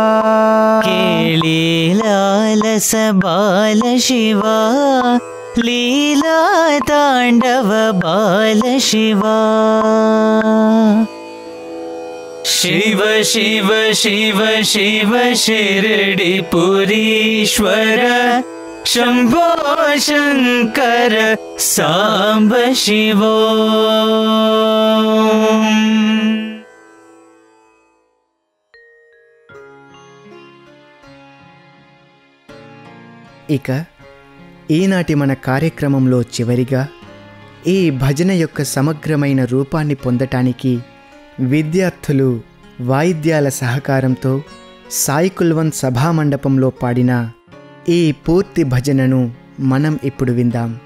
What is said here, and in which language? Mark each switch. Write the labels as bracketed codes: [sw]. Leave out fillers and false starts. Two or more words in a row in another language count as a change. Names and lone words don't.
[sa] केलीलालस बाल शिवा लीला तांडव बाल शिवा शिव शिव शिव शिव शिरडिपुरीश्वर शम्भो शङ्कर साम्ब शिवो [te] ఇక ఈనాటి మన కార్యక్రమంలో చివరిగా ఈ భజన యొక్క సమగ్రమైన రూపాన్ని పొందటానికి విద్యార్థులు వాయిద్యాల సహకారంతో సాయి కుల్వంత్ సభామండపంలో పాడిన ఈ పూర్తి భజనను మనం ఇప్పుడు విందాం.